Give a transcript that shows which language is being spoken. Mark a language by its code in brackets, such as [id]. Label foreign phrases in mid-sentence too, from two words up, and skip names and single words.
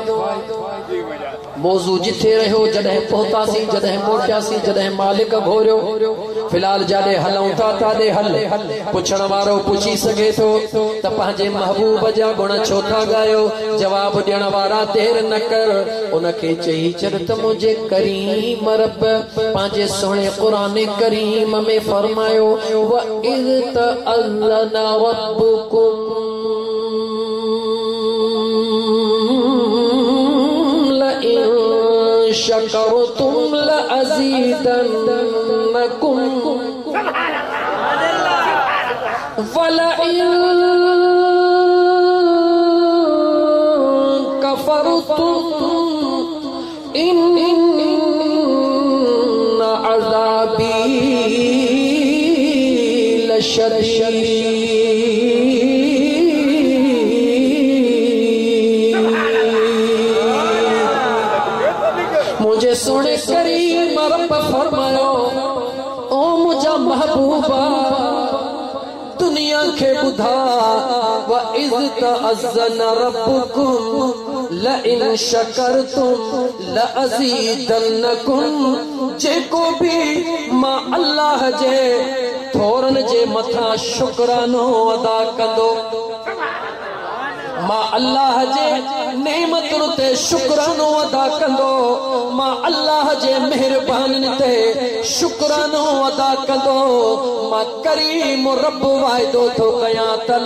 [sd] मौजू जिथे रहियो जॾहिं पहुतासीं जॾहिं मोटियासीं जॾहिं मालिक घोरियो फिलहाल जाॾे हलूं था ताॾे हल पुछण वारो पुछी सघे थो त पंहिंजे महबूब जा गुण छो था ॻायो जवाब ॾियण वारा देर न कर उनखे चई छॾ त मुंहिंजे करीम रब पंहिंजे सुहिणे क़ुरान करीम में फरमायो [ar] وإذ تأذن ربكم شكرتم لأزيدنكم ولئن كفرتم إن عذابي لشديد [sd] मुझे सुने करीम रब फरमायो ओ मुझा महबूबा दुनिया के बुधा [ar] وإذ تأذن ربكم لئن شكرتم لأزيدنكم [sd] जेको भी मां अल्लाह जे थोरन जे मथा शुक्रानो अदा कंदो मां अल्लाह जे नेमतुन ते शुक्रानो अदा कंदो मां अल्लाह जे मेहरबानी ते शुक्रानो अदा कंदो मां करीम रब वाइदो थो कयां त